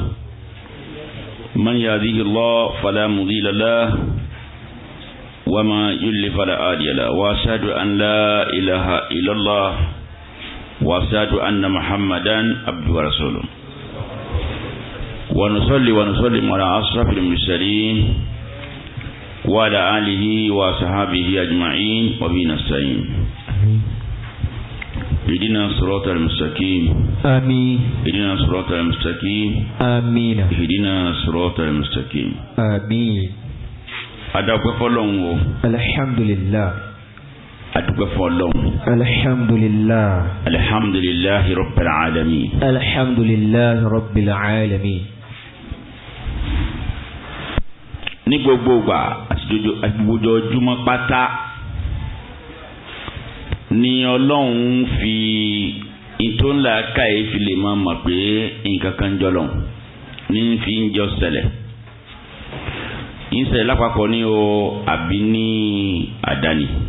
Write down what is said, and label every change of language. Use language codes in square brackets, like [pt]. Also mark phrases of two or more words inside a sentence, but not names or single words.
[ar] من يهده الله فلا مضل له وما يضلل فلا هادي له وأشهد أن لا إله إلا الله وأشهد أن محمدا عبده ورسوله ونصلي ونسلم على أشرف المرسلين وعلى آله وصحبه أجمعين وبه نستعين. اهدنا الصراط المستقيم. آمين. اهدنا الصراط المستقيم. آمين. اهدنا الصراط المستقيم. آمين. [yo] adúpẹ́ fọ́lọ́run o. alhamdulillah. adúpẹ́ fọ́lọ́run. [ar] الحمد لله. الحمد لله رب العالمين. الحمد لله رب العالمين. [yo] ní gbogbo ìgbà àti gbogbo ojúmọ́ pátá ni Ọlọ́run fi ìtòǹlà káyé fi lè máa mọ̀ pé nǹkan kan jọ lọ́hùn ní fi ń jọ ṣẹlẹ̀ ìṣẹ̀lẹ̀ lápapọ̀ ní o àbí ní àdáni.